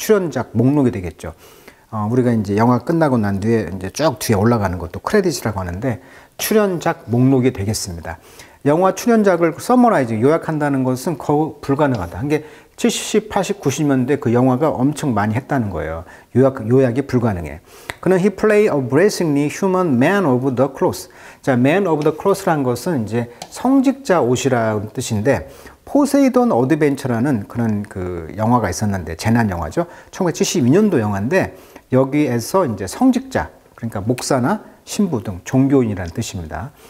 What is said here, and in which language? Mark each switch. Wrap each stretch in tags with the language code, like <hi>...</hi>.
<ko>출연작 목록이 되겠죠. 우리가 이제 영화 끝나고 난 뒤에 이제 쭉 뒤에 올라가는 것도 크레딧이라고 하는데 출연작 목록이 되겠습니다. 영화 출연작을 서머라이즈, 요약한다는 것은 거의 불가능하다. 한 게 70, 80, 90년대 그 영화가 엄청 많이 했다는 거예요. 요약이 불가능해. 그는</ko> <en>he played a brazenly human man of the cloth.</en> <ko>자,</ko> <en>man of the cloth</en> <ko>라는 것은 이제 성직자 옷이라는 뜻인데 포세이돈 어드벤처라는 그런 그 영화가 있었는데 재난 영화죠. 1972년도 영화인데 여기에서 이제 성직자, 그러니까 목사나 신부 등 종교인이라는 뜻입니다.</ko>